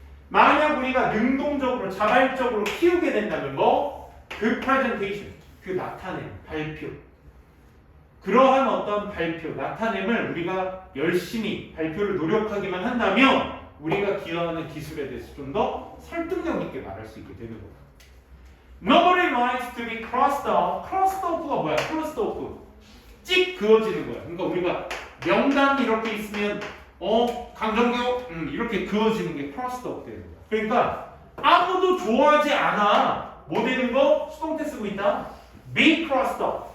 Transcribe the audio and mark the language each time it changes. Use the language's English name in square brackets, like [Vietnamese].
[Korean] 만약 우리가 능동적으로 자발적으로 키우게 된다면 뭐? 그 presentation, 그 나타냄, 발표. 그러한 어떤 발표, 나타냄을 우리가 열심히 발표를 노력하기만 한다면 우리가 기여하는 기술에 대해서 좀 더 설득력 있게 말할 수 있게 되는 거야. [English] Nobody likes to be crossed off. [Korean] crossed off가 뭐야? crossed off. 찍 그어지는 거야. 그러니까 우리가 명단 이렇게 있으면 강정교 이렇게 그어지는 게 crossed off 되는 거야. 그러니까 아무도 좋아하지 않아. 뭐 되는 거? 수동태 쓰고 있다. be crossed off.